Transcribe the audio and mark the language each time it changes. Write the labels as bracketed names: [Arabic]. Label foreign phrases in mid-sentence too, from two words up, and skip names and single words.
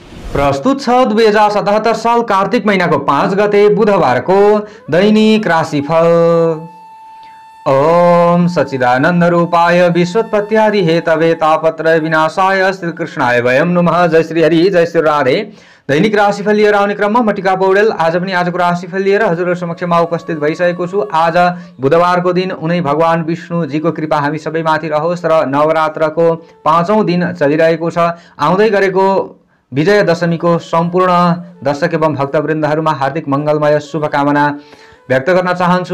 [Nepali] प्रस्तुत छ 2077 साल कार्तिक महीनाको 5 गते बुधबारको दैनिक राशिफल। [Sanskrit] ओम सच्चिदानंद रूपाय विश्वोत्पत्त्यादि हेतवे तापत्रय विनाशाय श्रीकृष्णाय वयम नमः। जय श्री हरि, जय श्री राधे। [Nepali] दैनिक राशिफल लिएर आउने क्रममा म टिका पौडेल आज पनि आजको राशिफल लिएर हजुरहरु समक्षमा उपस्थित भइसकेको छु। आज बुधबारको दिन उनै भगवान विष्णुजीको कृपा हामी सबैमाथि रहोस् र नवरात्रको 5औं दिन चलिरहेको छ। आउँदै गरेको विजय दशमीको सम्पूर्ण दर्शक एवं भक्तवृन्दहरुमा हार्दिक मंगलमय शुभकामना व्यक्त गर्न चाहन्छु।